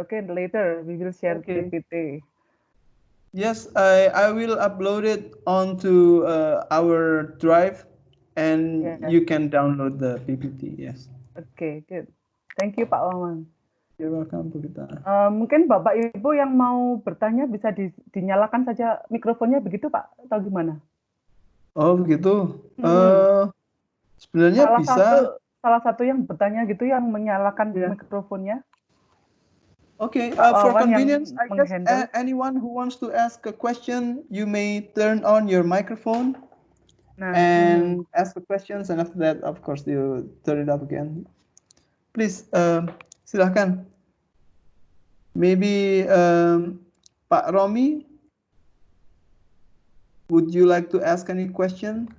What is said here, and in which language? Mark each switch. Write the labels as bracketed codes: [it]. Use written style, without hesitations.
[en] Oke, later we will share PPT. Yes, I will upload it onto our drive, and you can download the PPT. Yes. Oke, good. Thank you, Pak Wawan. You're welcome, Bu Vita. [id] Mungkin Bapak Ibu yang mau bertanya bisa dinyalakan saja mikrofonnya begitu, Pak, atau gimana? Oh, begitu. Sebenarnya salah satu yang bertanya gitu yang menyalakan mikrofonnya. [en] Okay, for convenience, I guess anyone who wants to ask a question, you may turn on your microphone and ask the questions, and after that, of course, you turn it up again. Please, silahkan. Maybe Pak Romi, would you like to ask any question?